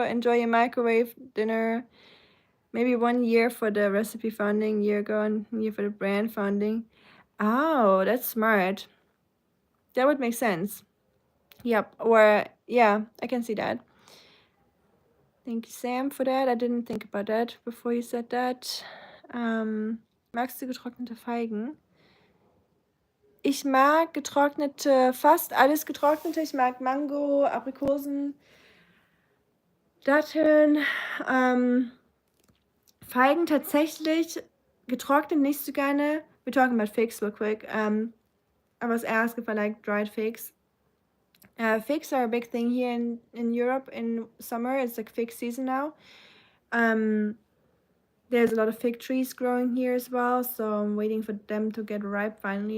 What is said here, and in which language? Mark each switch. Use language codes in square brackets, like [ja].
[en] Enjoy your microwave dinner. Maybe 1 year for the recipe founding, year ago, and year for the brand founding. Oh, that's smart. That would make sense. Yep, or yeah, I can see that. Thank you, Sam, for that. I didn't think about that before you said that. [de] Magst du getrocknete Feigen? Ich mag getrocknete, fast alles getrocknete. Ich mag Mango, Aprikosen, Datteln, Feigen tatsächlich getrocknet nicht so gerne. [en] We're talking about figs real quick. I was asked if I like dried figs. Figs are a big thing here in Europe in summer. It's like fig season now. There's a lot of fig trees growing here as well, so I'm waiting for them to get ripe finally.